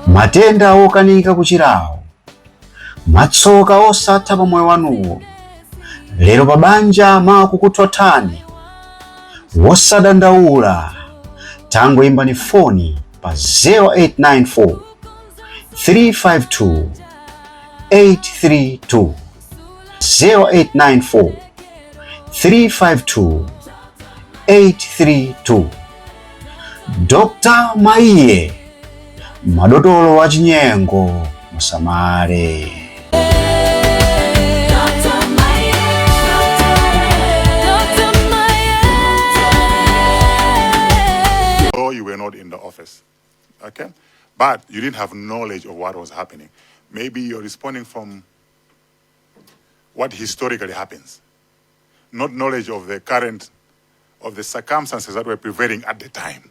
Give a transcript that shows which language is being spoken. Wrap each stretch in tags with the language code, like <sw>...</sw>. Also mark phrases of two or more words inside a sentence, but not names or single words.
<ny>Matenda okanika kuchirawo, matsoka osatha pa moyo wanuwo, lero pabanja makukuthothani, wosadandaula tangoimbani foni pa 0894 352 832 0894 352 832. Dr. Maiye, madotolo wa chinyengo musamale.</ny> <en>You were not in the office, okay? But you didn't have knowledge of what was happening. Maybe you're responding from what historically happens, not knowledge of the current, of the circumstances that were prevailing at the time.</en>